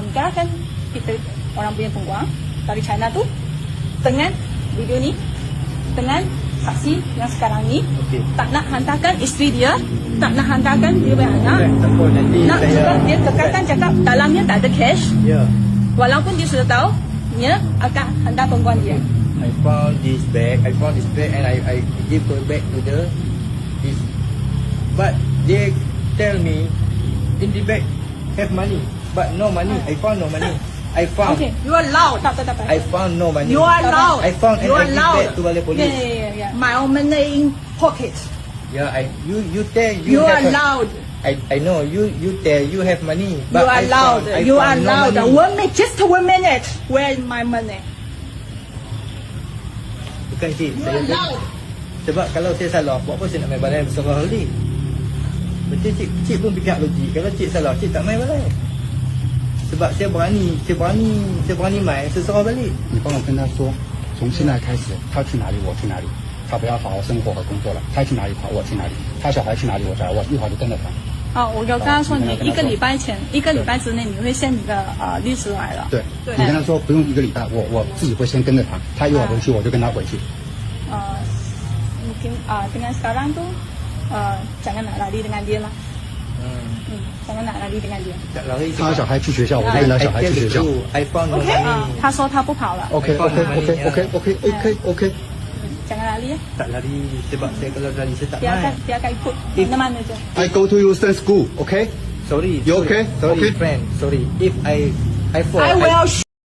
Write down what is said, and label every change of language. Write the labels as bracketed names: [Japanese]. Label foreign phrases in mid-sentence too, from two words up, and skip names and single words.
[Malay] hantarkan kita orang punya pengguang dari China tu dengan video ni, dengan saksi yang sekarang ni. Okey. Tak nak hantarkan isteri dia, tak nak hantarkan dia punya anak. Bukan, tak apa, nanti Nak saya juga dia kekalkan cakap dalamnya tak ada cash. Ya. Walaupun dia sudah tahu, dia akan hantar pengguang dia. [English] I found this bag and I give her back to this. But they tell me in the bag have money, but no money. I found no money. I found. Okay. You are loud. [Malay] Tak. [English] I found no money. You are loud. I found and You I are give loud. back to Balai Polis. [Malay] Ya. [English] My own money in pocket. Yeah, you tell You are have loud. I know you tell you have money, You but are I loud. found, I You are found no loud. money. Just 1 minute. Where is my money? [Malay] Bukan cik, [English] You [Malay] saya [English] are loud. [Malay] sebab kalau saya salah, buat apa saya nak main balai berserah balik? Betul cik pun fikir logik. Kalau cik salah, cik tak main balai. Sebab saya berani main, saya serah balik. [Chinese] 你帮我跟他说，从现在开始，他去哪里我去哪里，他不要好好生活和工作了，他去哪里跑我去哪里，他小孩去哪里我去哪里，我一会儿就跟着他。好，我有跟他说，你好 1个礼拜前，1个礼拜之内你会见你的律师来了。对，你跟他说不用1个礼拜，我自己会先跟着他，他一会儿回去我就跟他回去。 [Malay] Mungkin dengan sekarang tu jangan nak lari dengan dia lah. Jangan nak lari dengan dia. Tak lari. [Chinese] 他小孩去学校，我就跟他小孩去学校。 [English] I found no Okay. money. [Chinese] 他说他不跑了， [English] OK OK OK OK OK OK OK。 [Malay] jangan lari ya. Tak lari sebab saya kalau lari saya tak Biarkan main. biarkan ikut mana-mana je. [English] I go to Houston school. OK。 Sorry. You okay? Sorry, Okay. friend. Sorry. If I fall. I will